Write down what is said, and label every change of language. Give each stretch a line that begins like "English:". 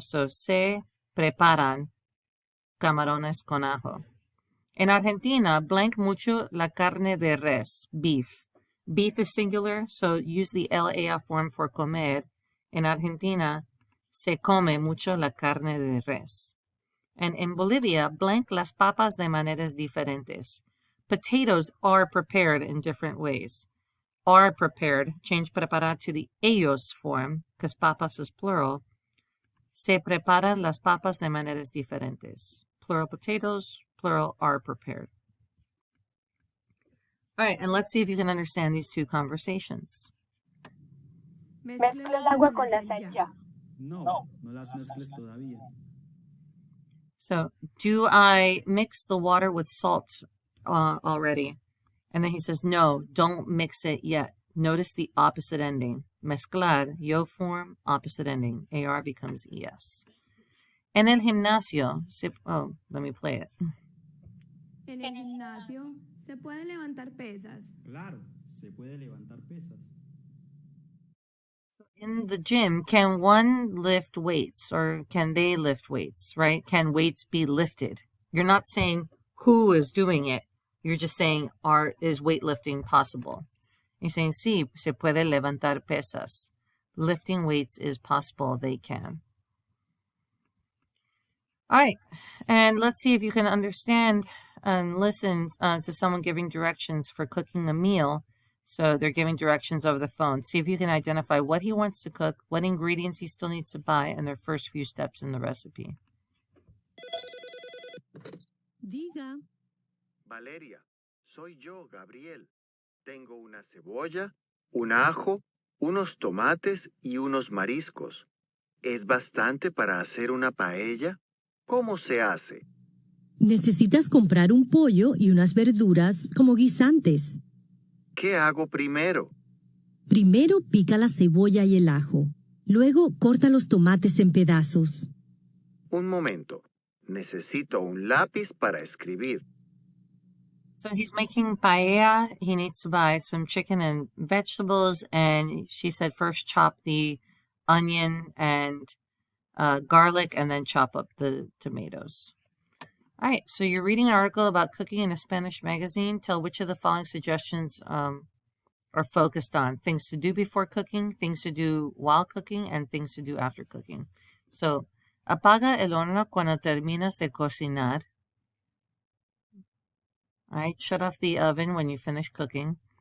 Spanish: So se preparan camarones con ajo.
English: In Argentina, blank
Spanish: mucho la carne de res,
English: beef. Beef is singular, so use the el-ea form for comer. In Argentina,
Spanish: Se come mucho la carne de res.
English: And in Bolivia, blank
Spanish: las papas de maneras diferentes.
English: Potatoes are prepared in different ways. Are prepared, change preparar to the ellos form, because papas is plural.
Spanish: Se preparan las papas de maneras diferentes.
English: Plural potatoes, plural are prepared. All right, and let's see if you can understand these two conversations.
Spanish: Mezcla el agua con la sal ya. No, no las mezcles todavía.
English: So, do I mix the water with salt already? And then he says, no, don't mix it yet. Notice the opposite ending. Mezclar, yo form, opposite ending. AR becomes ES.
Spanish: En el gimnasio,
English: let me play it.
Spanish: En el gimnasio se puede levantar pesas. Claro, se puede levantar pesas.
English: In the gym, can one lift weights or can they lift weights, right? Can weights be lifted? You're not saying who is doing it. You're just saying, is weightlifting possible? You're saying,
Spanish: sí, se puede levantar pesas.
English: Lifting weights is possible. They can. All right. And let's see if you can understand and listen to someone giving directions for cooking a meal. So they're giving directions over the phone. See if you can identify what he wants to cook, what ingredients he still needs to buy, and their first few steps in the recipe.
Spanish: Diga. Valeria, soy yo, Gabriel. Tengo una cebolla, un ajo, unos tomates y unos mariscos. ¿Es bastante para hacer una paella? ¿Cómo se hace? Necesitas comprar un pollo y unas verduras como guisantes. ¿Qué hago primero? Primero pica la cebolla y el ajo. Luego corta los tomates en pedazos. Un momento. Necesito un lápiz para escribir.
English: So he's making paella. He needs to buy some chicken and vegetables. And she said first chop the onion and garlic and then chop up the tomatoes. All right, so you're reading an article about cooking in a Spanish magazine. Tell which of the following suggestions are focused on. Things to do before cooking, things to do while cooking, and things to do after cooking.
Spanish: So, apaga el horno cuando terminas de cocinar.
English: All right, shut off the oven when you finish cooking.